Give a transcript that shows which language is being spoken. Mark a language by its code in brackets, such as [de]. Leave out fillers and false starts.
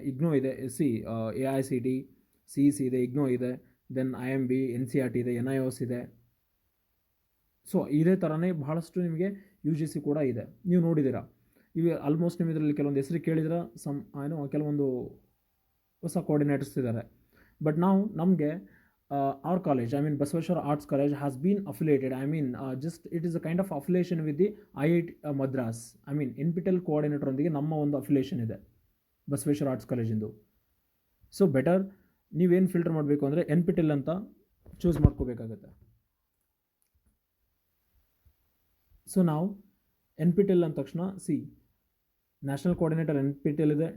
[kn] ಇಗ್ನೋ ಇದೆ, AICT, CEC ಇದೆ, ಇಗ್ನೋ ಇದೆ, ದೆನ್ IMB, NCERT ಇದೆ, NIOS ಇದೆ. ಸೊ ಇದೇ ಥರನೇ ಬಹಳಷ್ಟು ನಿಮಗೆ UGC ಕೂಡ ಇದೆ. ನೀವು ನೋಡಿದ್ದೀರಾ, ಇವು ಆಲ್ಮೋಸ್ಟ್ ನೀವು ಇದರಲ್ಲಿ ಕೆಲವೊಂದು ಹೆಸರು ಕೇಳಿದ್ರೆ ಕೆಲವೊಂದು ಹೊಸ ಕೋಆರ್ಡಿನೇಟರ್ಸ್ ಇದ್ದಾರೆ. [en] but [kn] ನಾವು ನಮಗೆ [en] our college, Basaveshwara Arts College has been affiliated. It is a kind of affiliation with the IIT Madras. [kn] NPTEL coordinator ಒಂದಿಗೆ ನಮ್ಮ ಒಂದು ಅಫಿಲಿಯೇಷನ್ ಇದೆ ಬಸವೇಶ್ವರ ಆರ್ಟ್ಸ್ ಕಾಲೇಜಿಂದು. ಸೊ ಬೆಟರ್ ನೀವೇನು ಫಿಲ್ಟರ್ ಮಾಡಬೇಕು ಅಂದರೆ NPTEL ಅಂತ ಚೂಸ್ ಮಾಡ್ಕೋಬೇಕಾಗತ್ತೆ. ಸೊ ನಾವು NPTEL ಅಂದ ತಕ್ಷಣ ನ್ಯಾಷನಲ್ ಕೋಆರ್ಡಿನೇಟರ್ NPTEL ಇದೆ.